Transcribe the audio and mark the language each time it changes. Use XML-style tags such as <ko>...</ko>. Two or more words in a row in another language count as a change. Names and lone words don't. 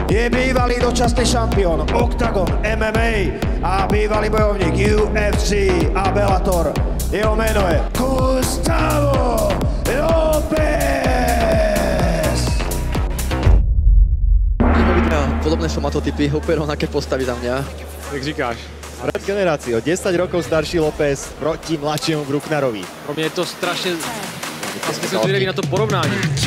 <sk>Je bývalý dočasný šampión Octagon MMA a bývalý bojovník UFC a Bellator. Jeho meno je Gustavo Lopez. Podobné somatotypy, úplne rovnaké postavy za mňa.</sk> <cs>Jak říkáš?</cs> <sk>Brat generácií, o 10 rokov starší López proti mladšiemu Brucknerovi.</sk> <cs>Pro mě je to strašně... Vlastně jsem zvědavý na to porovnání.</cs>